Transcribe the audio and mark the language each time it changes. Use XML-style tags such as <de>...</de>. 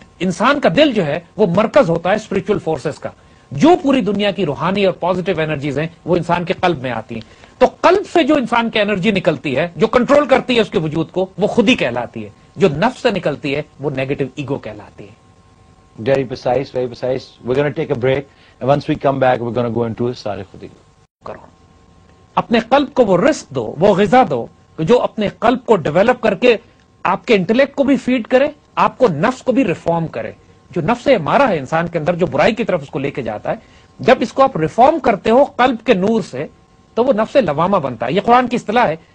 <ur>انسان کا دل جو ہے وہ مرکز ہوتا ہے اسپرچل فورسز کا. جو پوری دنیا کی روحانی اور پازیٹو انرجیز ہیں وہ انسان کے قلب میں آتی ہیں. تو قلب سے جو انسان کی انرجی نکلتی ہے، جو کنٹرول کرتی ہے اس کے وجود کو، وہ خود ہی کہلاتی ہے. جو نفس سے نکلتی ہے وہ نیگیٹو ایگو کہلاتی ہے.</ur> <en>Very precise, very precise. We're going to take a break, and once we come back, we're going to go into Sare Khudi.</en> <ur>کرو اپنے قلب کو وہ رزق دو، وہ غذا دو کہ جو اپنے قلب کو ڈیولپ کر کے آپ کے انٹلیکٹ کو بھی فیڈ کرے، آپ کو نفس کو بھی ریفارم کرے. جو نفس امارہ ہے انسان کے اندر، جو برائی کی طرف اس کو لے کے جاتا ہے، جب اس کو آپ ریفارم کرتے ہو قلب کے نور سے تو وہ نفس لوامہ بنتا ہے. یہ قرآن کی اصطلاح ہے.</ur>